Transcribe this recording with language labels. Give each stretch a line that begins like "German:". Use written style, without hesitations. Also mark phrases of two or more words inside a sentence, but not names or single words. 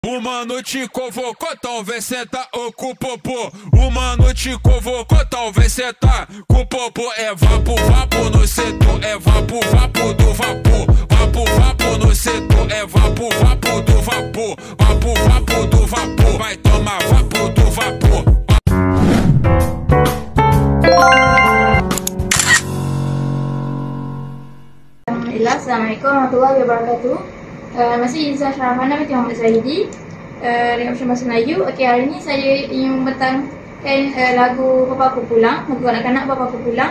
Portuguese: Uma noite convocou, talvez senta ou com o popô. Uma noite convocou, talvez senta com o popô. É vapo, vapo no setor, é vapo, vapo do vapor. Vapo, vapo no setor, é vapo, vapo do vapor. Vapo, vapo do vapor, vai tomar vapo do vapor.
Arabic: السلام عليكم ورحمة الله وبركاته.
Malay: Masih Izzah Syarahana binti Muhammad Zahidi dengan Usaha Bahasa Melayu. Okey, hari ni saya ingin membentangkan lagu Bapa Aku Pulang, lagu anak-anak Bapa Aku Pulang.